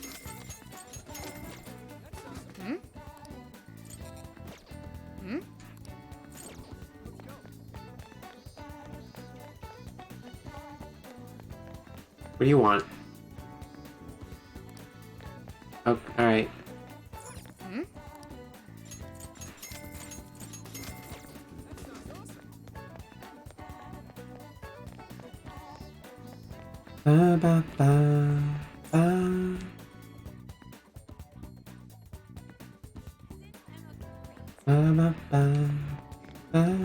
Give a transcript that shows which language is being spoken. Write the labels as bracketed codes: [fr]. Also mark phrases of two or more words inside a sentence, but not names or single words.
[en] Hmm? Hmm? What do you want? Oh, alright. Hmm? Ba ba ba ba. Ba ba ba ba.